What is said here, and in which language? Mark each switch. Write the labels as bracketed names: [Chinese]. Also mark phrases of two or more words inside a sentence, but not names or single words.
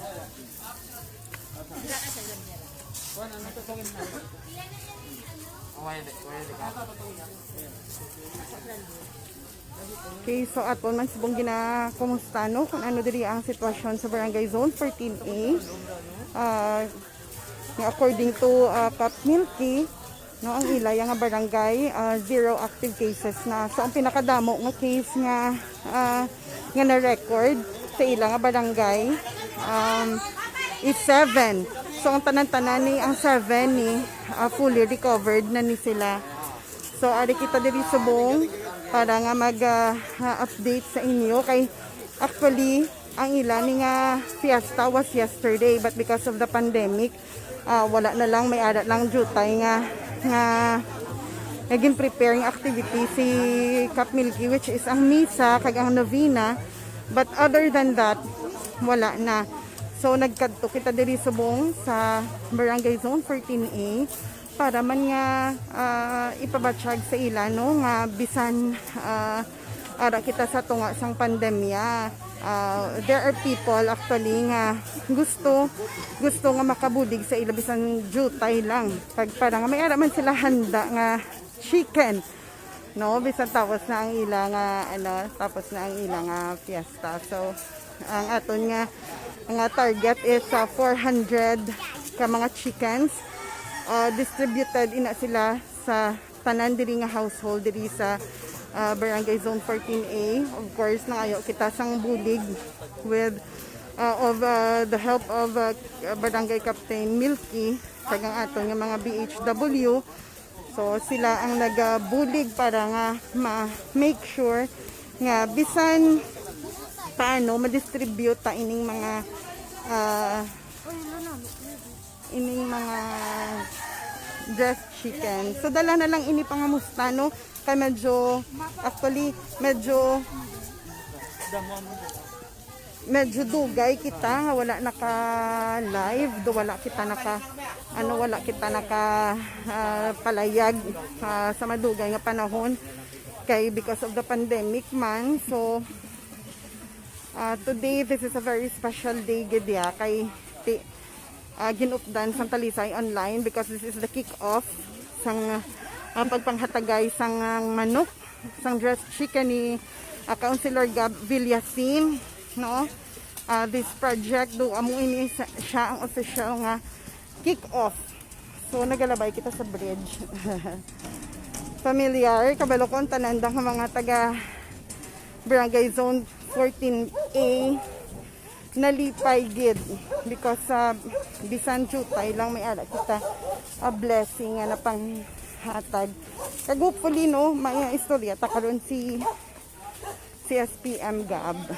[Hiligaynon] Okay, so aton man sibong kumusta no kung ano diri ang sitwasyon sa Barangay Zone 14A. [English] According to [Hiligaynon] Cap Milky, no, ang ilay nga barangay [English] zero active cases [Hiligaynon] na. So ang pinakadamo nga case nga na record sa ila nga barangay is 7. So ang tanan-tanan ni ang 7 ni [English] fully recovered [Hiligaynon] na ni sila. So ari kita diri subong para nga mag-update sa inyo kay actually ang ila ni nga fiesta [English] was yesterday, but because of the pandemic [Hiligaynon] wala na lang, may arat lang jutay nga naging [English] preparing activity [Hiligaynon] si Cap Milky, [English] which is [Hiligaynon] ang misa kag ang novena, [English] but other than that [Hiligaynon] wala na. So nagkadto kita diri subong sa Barangay Zone 14A para man nga ipabatsyag sa ila no nga bisan ara kita sa tunga sang pandemya. [English] There are people actually [Hiligaynon] nga gusto nga makabulig sa ila bisan jutay lang pag para nga may ara man sila handa nga chicken no bisan tapos na ang ila nga tapos na ang ila nga fiesta. So ang aton nga target is 400 ka mga chickens. Distributed ina sila sa tanan diri nga household diri sa Barangay Zone 14A. [English] Of course [Hiligaynon] nangayo kita sang bulig [English] with the help of Barangay Captain Milky [Hiligaynon] kag ang aton nga mga BHW. So sila ang nagabulig para nga ma- [English] make sure [Hiligaynon] nga bisan paano ma-distribute ta ining mga [English] dressed chicken. [Hiligaynon] So dala na lang ini pangamusta no kay medyo dugay kita nga wala naka live do wala kita naka palayag sa madugay nga panahon kay [English] because of the pandemic [Hiligaynon] man. [English] So today this is a very special day [Hiligaynon] gidya kay ginupdan sang Talisay online [English] because this is the kick-off [Hiligaynon] sang pagpanghatagay sang manok, sang [English] dressed chicken ni Councilor Gab Villasin, no? This project [Hiligaynon] do amo ini siya ang official nga kick-off. So nagalabay kita sa bridge. Familiar kabalo kon tanandang mga taga Barangay Zone 14A nalipay gid because bisan jutay lang may ara kita a blessing nga na panghatag kag hopefully no may istorya ta karon si SPM Gab.